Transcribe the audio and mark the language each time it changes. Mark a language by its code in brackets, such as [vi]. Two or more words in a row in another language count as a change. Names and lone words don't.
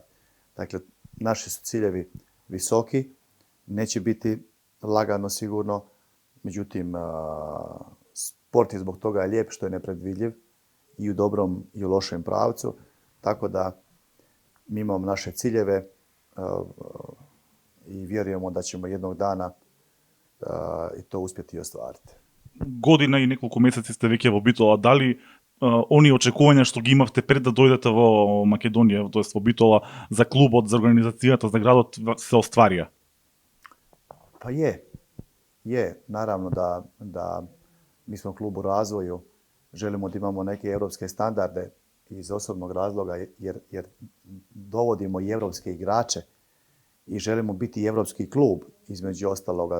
[hr] Dakle, naši su ciljevi visoki, neće biti lagano sigurno, međutim, sport je zbog toga lijep što je nepredvidljiv i u dobrom i u lošem pravcu, tako da mi imamo naše ciljeve i vjerujemo da ćemo jednog dana i to uspjeti ostvariti. [mk] Година и неколку месеци сте веќе во Битола. Дали оние очекувања што ги имавте пред да дојдете во Македонија, тоест во Битола, за клубот, за организацијата, за градот, се остварија? [hr] Pa je. Naravno da mi smo klub u razvoju, želimo da imamo neke europske standarde iz osobnog razloga, jer dovodimo i europske igrače i želimo biti europski klub, između ostaloga.